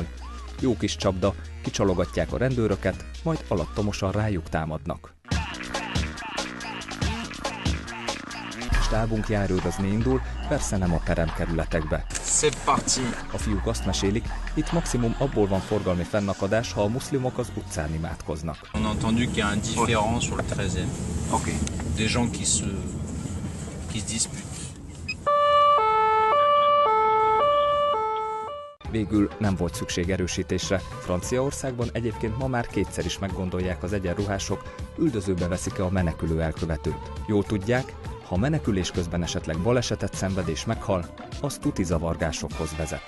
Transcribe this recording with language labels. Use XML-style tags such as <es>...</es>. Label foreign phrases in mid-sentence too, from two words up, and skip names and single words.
<hu>Jó kis csapda, kicsalogatják a rendőröket, majd alattomosan rájuk támadnak. stábunk járőrözni indul, persze nem a peremkerületekbe. A fiúk azt mesélik, itt maximum abból van forgalmi fennakadás, ha a muszlimok az utcán imádkoznak.</hu> <fr>On a entendu qu'il y a un différend sur le 13e. Ok. Des gens qui se disputent.</fr> <hu>Végül nem volt szükség erősítésre. Franciaországban egyébként ma már kétszer is meggondolják az egyenruhások, üldözőbe veszik-e a menekülő elkövetőt. Jól tudják, ha menekülés közben esetleg balesetet szenved és meghal, az tuti zavargásokhoz vezet.</hu>